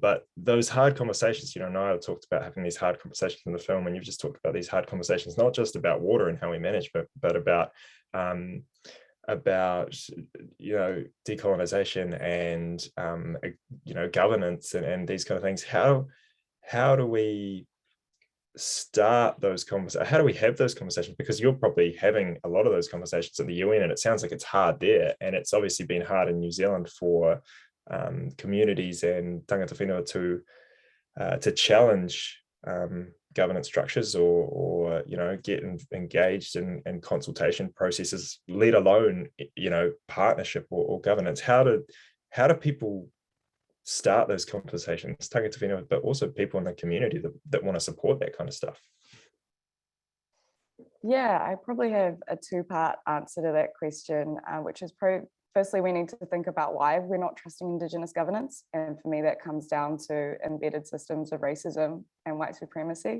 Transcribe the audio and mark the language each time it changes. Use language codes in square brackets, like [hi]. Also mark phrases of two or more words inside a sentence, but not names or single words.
[en] But those hard conversations, Niall talked about having these hard conversations in the film, and you've just talked about these hard conversations, not just about water and how we manage, but about decolonization and governance and these kind of things. How do we start those conversations? How do we have those conversations? Because you're probably having a lot of those conversations at the UN, and it sounds like it's hard there, and it's obviously been hard in New Zealand for communities and [mi] tangata whenua [en] to challenge governance structures or get engaged in consultation processes, let alone partnership or governance. How do people start those conversations, [mi] tangata whenua, [en] but also people in the community that want to support that kind of stuff? Yeah, I probably have a two-part answer to that question, which is firstly, we need to think about why we're not trusting Indigenous governance. And for me, that comes down to embedded systems of racism and white supremacy.